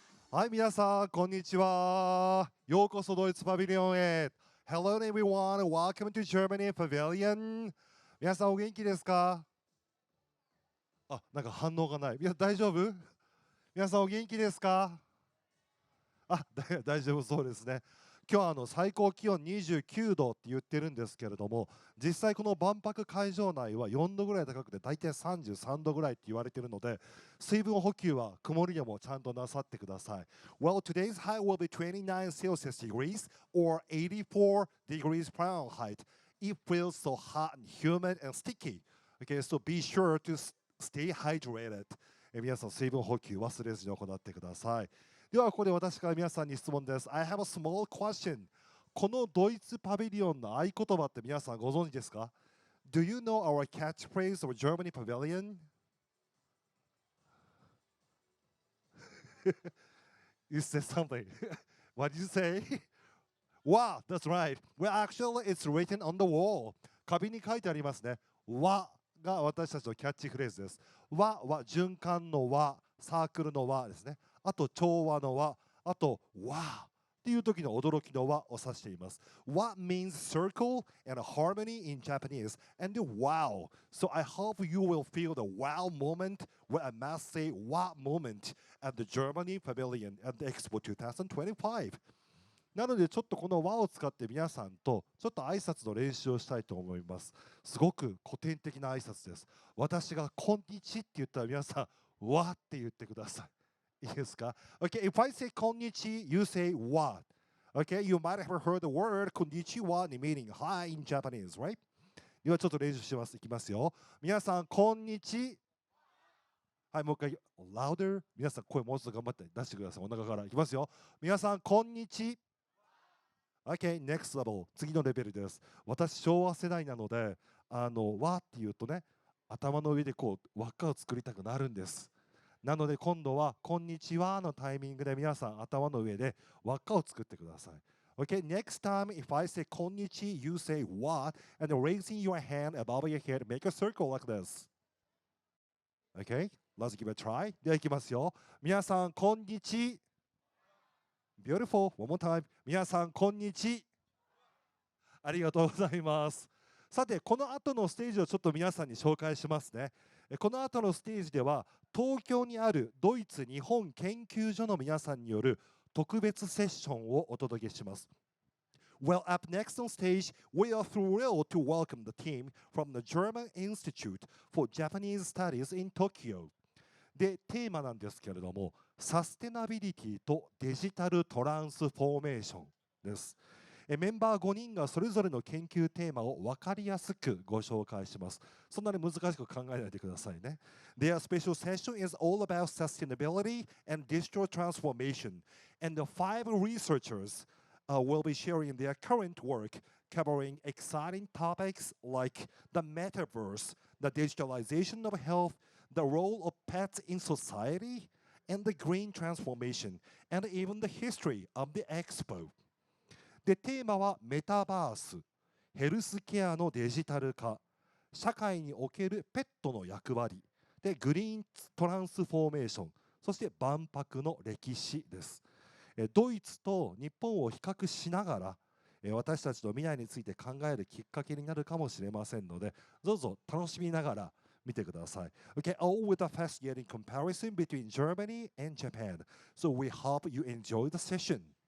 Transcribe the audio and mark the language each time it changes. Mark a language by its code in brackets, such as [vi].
[ja] はい、皆さん、こんにちは。ようこそドイツパビリオンへ。 [en] Hello everyone, welcome to Germany Pavilion. [ja] 皆さんお元気ですか？なんか反応がない。大丈夫？皆さんお元気ですか？大丈夫そうですね。今日は最高気温29度って言ってるんですけれども、実際この万博会場内は4度ぐらい高くて大体33度ぐらいって言われているので、水分補給は曇りでもちゃんとなさってください。 [en] Well, today's high will be 29 Celsius degrees or 84 degrees Fahrenheit. It feels so hot and humid and sticky. Okay, so be sure to stay hydrated. [ja] 皆さん水分補給忘れずに行ってください。ではここで私から皆さんに質問です。 [en] I have a small question. [ja] このドイツパビリオンの合言葉って皆さんご存知ですか？ [en] Do you know our catchphrase of Germany Pavilion? You said something. What did you say? Wow, that's right. Well, actually, it's written on the wall. [ja] 壁に書いてありますね。和が私たちのキャッチフレーズです。和は循環の和、サークルの和ですね。あと調和の和、あと和っていう時の驚きの和を指しています。 [en] What means circle and harmony in Japanese and wow. So I hope you will feel the wow moment, well, I must say wow moment at the Germany Pavilion at the Expo 2025. [ja] なのでちょっとこの和を使って皆さんとちょっと挨拶の練習をしたいと思います。すごく古典的な挨拶です。私がこんにちって言ったら皆さん和って言ってください。いいですか？ [en] Okay, if I say こんにち、you say what? Okay, you might have heard the word こんにちは meaning hi in Japanese, right? [ja] ではちょっと練習します。いきますよ。皆さんこんにち。はい、もう一回 louder。皆さん声もうちょっと頑張って出してください。お腹からいきますよ。皆さんこんにち。 [en] Okay, next level. [ja] 次のレベルです。私、昭和世代なので、和っていうとね、頭の上でこう輪っかを作りたくなるんです。なので今度は、こんにちはのタイミングで皆さん頭の上で輪っかを作ってください。 [en] Okay, next time if I say こんにち、you say what, and raising your hand above your head, make a circle like this. Okay, let's give it a try. [ja] では、いきますよ。皆さん、こんにち。 [en] Beautiful. One more time. [ja] 皆さん、こんにち。ありがとうございます。さて、この後のステージをちょっと皆さんに紹介しますね。この後のステージでは、東京にあるドイツ日本研究所の皆さんによる特別セッションをお届けします。 [en] Well, up next on stage, we are thrilled to welcome the team from the German Institute for Japanese Studies in Tokyo. [ja] で、テーマなんですけれども、サステナビリティとデジタルトランスフォーメーションです。メンバー5人がそれぞれの研究テーマを分かりやすくご紹介します。そんなに難しく考えないでくださいね。 [en] Their special session is all about sustainability and digital transformation, and the 5 researchers will be sharing their current work covering exciting topics like the metaverse, the digitalization of health, the role of pets in society, and the green transformation, and even the history of the Expo. [ja] で、テーマはメタバース、ヘルスケアのデジタル化、社会におけるペットの役割、で、グリーントランスフォーメーション、そして万博の歴史です。ドイツと日本を比較しながら、私たちの未来について考えるきっかけになるかもしれませんので、どうぞ楽しみながら見てください。 [en] Okay, all with a fascinating comparison between Germany and Japan. So we hope you enjoy the session.